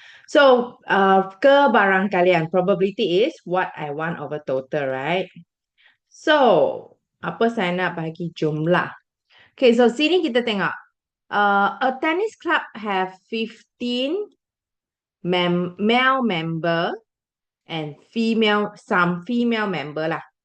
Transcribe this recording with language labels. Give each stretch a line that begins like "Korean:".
English: So, kebarangkalian probability is what I want over total, right?
Malay: So, apa saya nak bagi jumlah? Okay, so sini kita tengok.
English: A tennis club have 15 male member and some female member lah.